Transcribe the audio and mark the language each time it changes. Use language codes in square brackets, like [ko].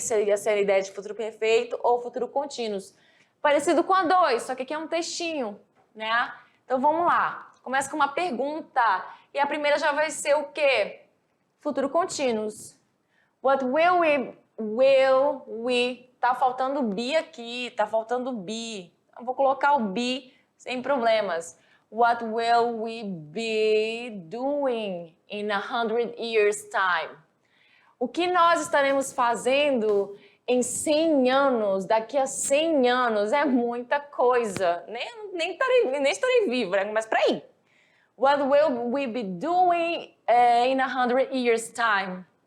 [pt] Seria ser a ideia de futuro perfeito ou futuro contínuos. Parecido com a 2, só que aqui é um textinho, né? Então vamos lá. Começa com uma pergunta. E a primeira já vai ser o quê? Futuro contínuos. [en] What will we... [pt] Tá faltando be aqui, tá faltando be. Eu vou colocar o be sem problemas. [en] What will we be doing in 100 years' time? [pt] O que nós estaremos fazendo em 100 anos, daqui a 100 anos? É muita coisa. Nem estarei viva, mas peraí. [en] What will we be doing in 100 years' time?